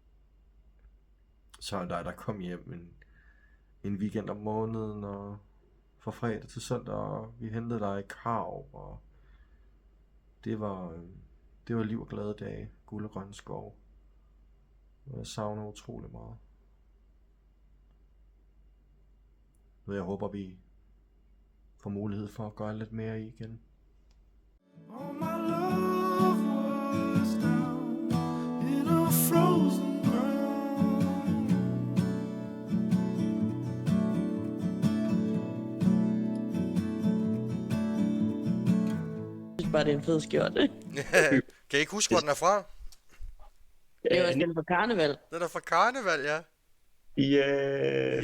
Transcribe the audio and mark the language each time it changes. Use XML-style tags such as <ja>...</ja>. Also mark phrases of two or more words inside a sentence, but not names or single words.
<da>Så der kom hjem en weekend om måneden, og fra fredag til søndag, og vi hentede dig i Krav, og det var liv og glade dage, guld og grønne skov. Og jeg savner utrolig meget. Jeg håber, vi får mulighed for at gøre lidt mere i igen.</da> <en>All my love was down in a frozen ground.</en> <da>Jeg synes bare, det er en fed skjorte. Kan I ikke huske, hvor den er fra? Det er også den på karneval. Den er fra Karneval, ja.</da> <en>Yeah.</en>